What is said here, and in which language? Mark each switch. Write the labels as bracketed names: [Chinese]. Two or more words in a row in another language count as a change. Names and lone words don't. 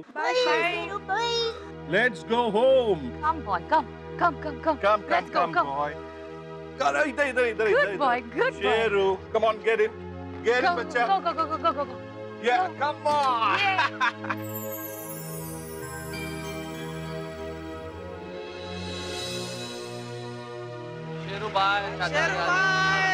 [English] Bye, Sheru, bye. Let's go home. Come, boy, come. Let's go, come. Boy. Idhar. Good boy, good boy. Sheru, come on, get in. Get in, bacha. Go. Yeah, come on. शेरू बाय। शेरू बाय।